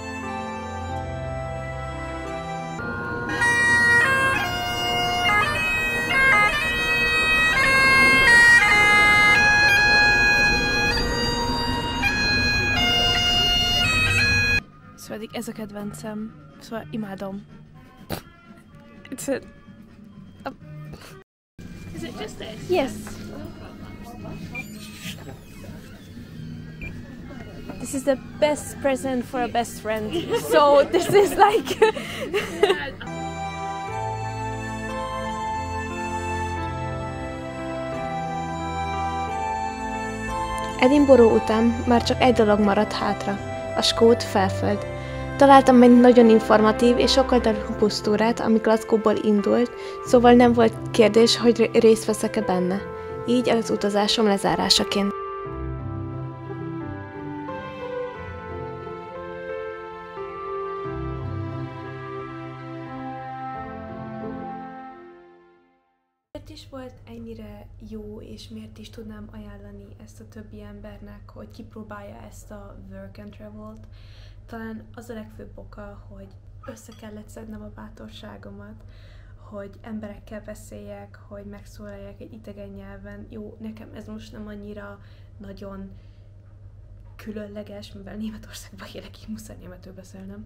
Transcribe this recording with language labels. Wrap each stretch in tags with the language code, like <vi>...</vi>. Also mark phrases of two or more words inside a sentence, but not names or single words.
<hu>Szóval ez a kedvencem, szóval imádom.</hu> <en>Is it just this? Yes. This is the best present for a best friend. So this is like...</en> <hu>Edinburgh után már csak egy dolog maradt hátra, a skót felföld. Találtam egy nagyon informatív és sokkal plusz túrát, ami Glasgow-ból indult, szóval nem volt kérdés, hogy részt veszek-e benne. Így az utazásom lezárásaként. Miért is volt ennyire jó, és miért is tudnám ajánlani ezt a többi embernek, hogy kipróbálja ezt a</hu> <en>work and travel-</en> <hu>t? Talán az a legfőbb oka, hogy össze kellett szednem a bátorságomat, hogy emberekkel beszéljek, hogy megszólaljak egy idegen nyelven. Jó, nekem ez most nem annyira nagyon különleges, mivel Németországban élek, így muszáj németül beszélnem.</hu>